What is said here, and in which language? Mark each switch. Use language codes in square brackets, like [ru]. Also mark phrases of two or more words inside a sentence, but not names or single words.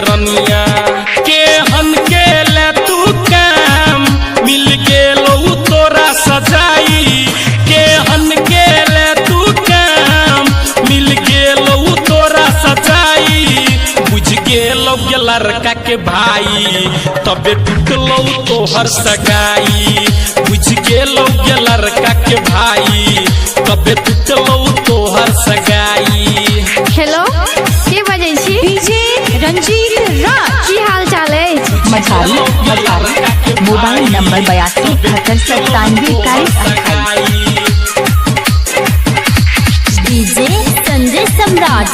[mai] रनिया के हन के ले तू काम मिल गेलो तोरा सजाई के हन के ले तू काम मिल गेलो तोरा सजाई बुझ गेलो गे लड़का के भाई तबे टूटलो तोहर सगाई बुझ गेलो गे लड़का के भाई तबे टूटलो तोहर सगाई हेलो के बजै छी? डीजे रंजीत राज। की हाल चाल अछि? मझारी [en] mobile number [mai] 82 डीजे संजय सम्राट।